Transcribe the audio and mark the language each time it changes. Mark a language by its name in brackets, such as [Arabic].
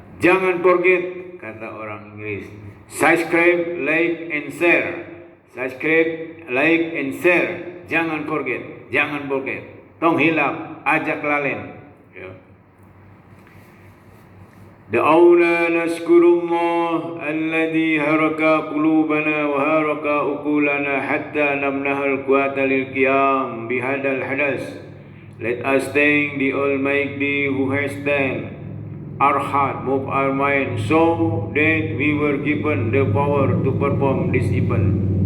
[Indonesian] Jangan forget, kata orang Inggris. [English] Subscribe, like, and share. Subscribe, like, and share. [Indonesian] Jangan forget, jangan forget. [Sundanese] Tong hilap, ajak lalen. [Indonesian] Ya. [Arabic] دعونا نشكر الله الذي هرك قلوبنا وهرك عقولنا حتى نمنح القوة للقيام بهذا الحدث. [English] Let us thank the Almighty who has done our heart, move our mind, so that we were given the power to perform this event.